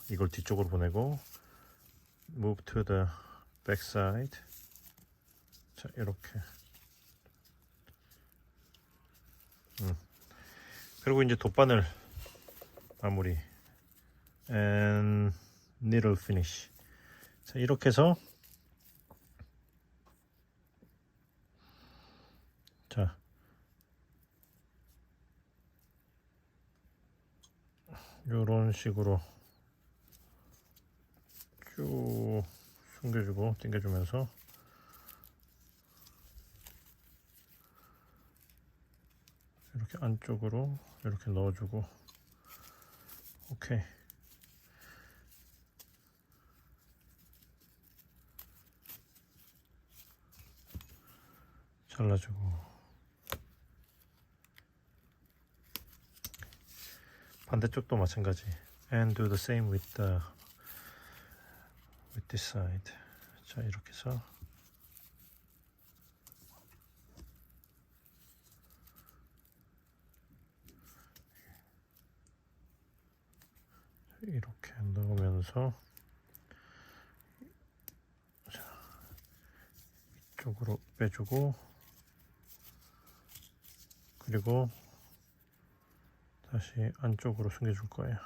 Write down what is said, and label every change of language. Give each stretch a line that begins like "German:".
Korean: 이걸 뒤쪽으로 보내고,
English: move to the back side.
Korean: 자, 이렇게. 그리고 이제 돗바늘 마무리
English: and needle finish.
Korean: 자, 이렇게 해서 자, 요런 식으로 쭉 숨겨주고 당겨주면서 이렇게 안쪽으로 이렇게 넣어주고, 오케이. 잘라주고, 반대쪽도 마찬가지.
English: And do the same with this side.
Korean: 자, 이렇게 해서 이렇게 넣으면서 자, 이쪽으로 빼주고, 그리고 다시 안쪽으로 숨겨줄 거예요.